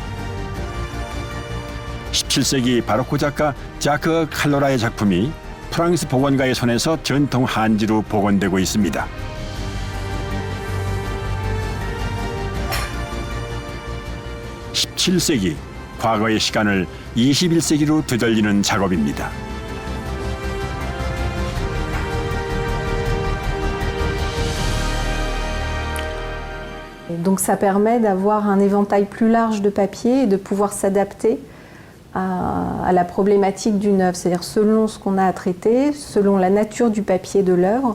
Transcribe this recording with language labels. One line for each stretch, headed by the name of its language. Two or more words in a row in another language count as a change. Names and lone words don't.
Korean: 17세기 바로코 작가 자크 칼로라의 작품이 프랑스 복원가의 손에서 전통 한지로 복원되고 있습니다. (17세기) 과거의 시간을 21세기로 되돌리는 작업입니다.
French: Donc ça permet d'avoir un éventail plus large de papier et de pouvoir s'adapter à la problématique d'une œuvre, c'est-à-dire selon ce qu'on a à traiter, selon la nature du papier de l'œuvre.